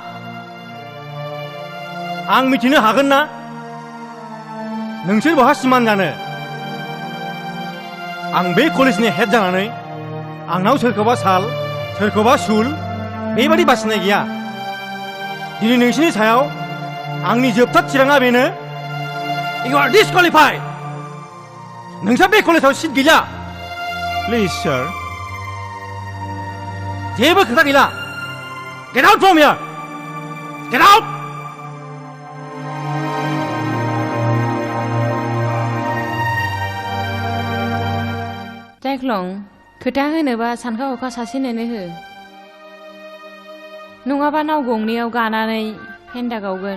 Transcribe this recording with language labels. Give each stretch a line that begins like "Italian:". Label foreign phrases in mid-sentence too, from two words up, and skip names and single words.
Bodo: आं मिथिनो हागोन ना नोंसोर बहा सिमान जानो आं बे कलेजनि हेड जानानै आंनाव सोरखौबा साल सोरखौबा सुल बेबादि बासिनाय गैया दिनै नोंसिनि सायाव आंनि जोबथा थिराङा बेनो
English: You are disqualified
Bodo: नोंसा बे कलेजाव सिट गैला
English: please sir
Bodo: जेबो खोथा गैला
English: Get out from here Get out
Bodo: जायख्लं खोथा होनोबा सानखा हखा सासेनोनो हो नङाबा नाव गंनैयाव गानानै फेन्दा गावगोन